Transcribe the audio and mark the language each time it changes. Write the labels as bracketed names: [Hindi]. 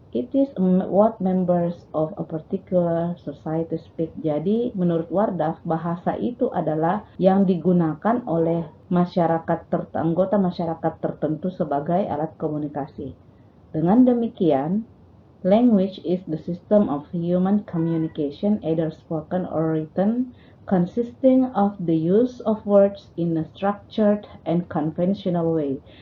[English] It is what members of a particular society speak. [Indonesian] Jadi menurut Wardaf, bahasa itu adalah yang digunakan oleh anggota masyarakat tertentu sebagai alat komunikasi. Dengan demikian, [English] language is the system of human communication, either spoken or written, consisting of the use of words in a structured and conventional way.